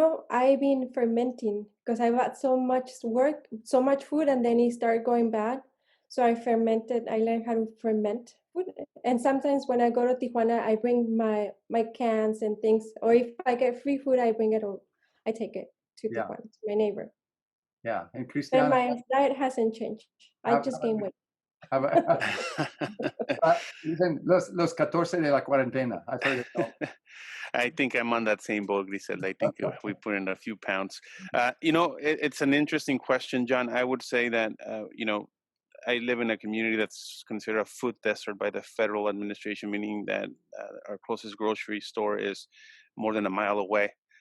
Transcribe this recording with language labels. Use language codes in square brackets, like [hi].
[en] I've been fermenting because I've had so much work, so much food, and then it started going bad. So I fermented. I learned how to ferment food. And sometimes when I go to Tijuana, I bring my cans and things. Or if I get free food, I bring it home. I take it to Tijuana, to my neighbor. Yeah, and Cristiana, my diet hasn't changed. I just gained weight. [es] Dicen los 14 de la cuarentena. [en] I've heard it all. I think I'm on that same boat, Griselda. I think we put in a few pounds. It's an interesting question, John. I would say that, I live in a community that's considered a food desert by the federal administration, meaning that our closest grocery store is more than a mile away.